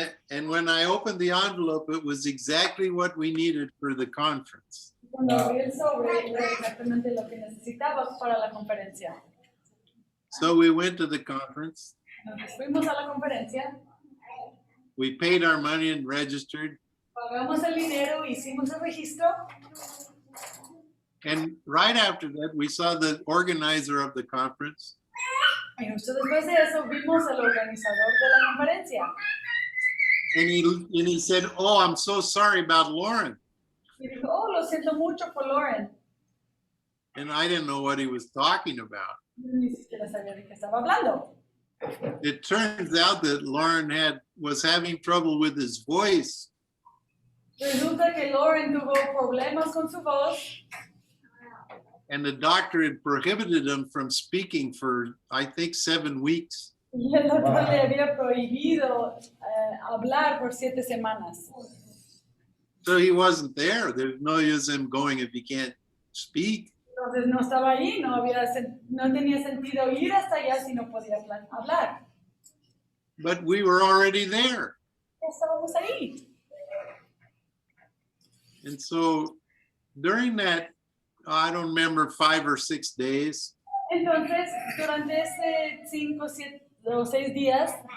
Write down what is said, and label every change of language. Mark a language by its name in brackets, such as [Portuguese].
[English] And when I opened the envelope, it was exactly what we needed for the conference. [Spanish] Cuando abrí el sobre, era exactamente lo que necesitaba para la conferencia. [English] So we went to the conference. [Spanish] Entonces fuimos a la conferencia, [English] We paid our money and registered. [Spanish] pagamos el dinero, hicimos el registro, [English] And right after that, we saw the organizer of the conference. [Spanish] y justo después de eso vimos al organizador de la conferencia. [English] And he said, oh, I'm so sorry about Lauren. [Spanish] Y dijo, oh, lo siento mucho por Lauren. [English] And I didn't know what he was talking about. [Spanish] Ni siquiera sabía de qué estaba hablando. [English] It turns out that Lauren was having trouble with his voice. [Spanish] Resulta que Lauren tuvo problemas con su voz. [English] And the doctor had prohibited him from speaking for, I think, 7 weeks. [Spanish] Y el doctor le había prohibido hablar por 7 semanas. [English] So he wasn't there. There's no use him going if he can't speak. [Spanish] Entonces no estaba ahí, no tenía sentido ir hasta allá si no podía hablar. [English] But we were already there. [Spanish] Ya estábamos ahí. [English] And so during that, I don't remember, 5 or 6 days, [Spanish] Entonces, durante ese 5 o 6 días,